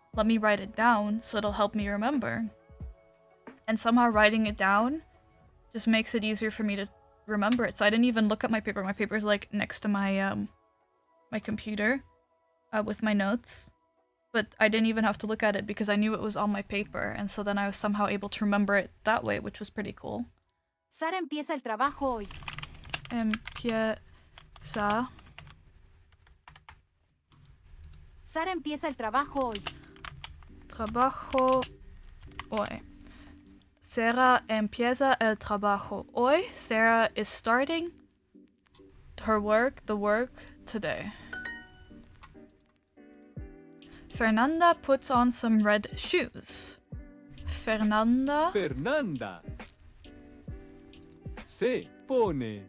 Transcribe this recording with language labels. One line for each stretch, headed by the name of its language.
English: Let me write it down so it'll help me remember. And somehow writing it down just makes it easier for me to remember it. So I didn't even look at my paper. My paper's like next to my my computer with my notes. But I didn't even have to look at it because I knew it was on my paper. And so then I was somehow able to remember it that way, which was pretty cool.
Spanish: Sara empieza el trabajo hoy. Empieza. Sara empieza el trabajo hoy. Trabajo hoy. Sarah empieza el trabajo hoy.
English: Sarah is starting her work, the work today. Fernanda puts on some red shoes.
Spanish: Fernanda se pone